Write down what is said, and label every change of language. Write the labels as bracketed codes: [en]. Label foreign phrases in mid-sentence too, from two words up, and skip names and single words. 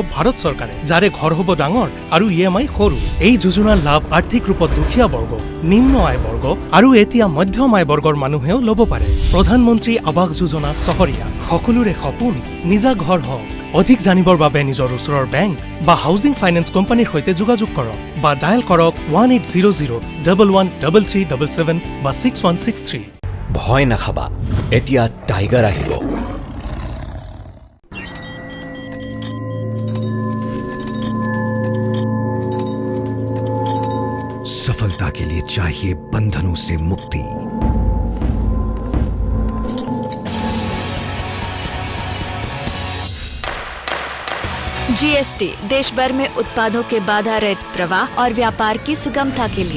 [as] ভাৰত চৰকাৰে যাৰে ঘৰ হ'ব ডাঙৰ আৰু EMI সৰু এই যোজনাৰ লাভ আৰ্থিক ৰূপত দুখীয়া বৰ্গ নিম্ন আয় বৰ্গ আৰু এতিয়া মধ্যম আয় বৰ্গৰ মানুহেও ল'ব পাৰে প্ৰধানমন্ত্ৰী আৱাস যোজনা চহৰীয়া সকলোৰে সপোন নিজা ঘৰ হওক অধিক জানিবৰ বাবে নিজৰ ওচৰৰ বেংক বা [en] housing finance company [as] সৈতে যোগাযোগ কৰক বা ডায়েল কৰক 1800113377 বা 6163 ভয় নাখাবা এতিয়া টাইগাৰ আহিব [hi] सफलता के लिए चाहिए बंधनों से मुक्ति जीएसटी देश भर में उत्पादों के बाधा रहित प्रवाह और व्यापार की सुगमता के लिए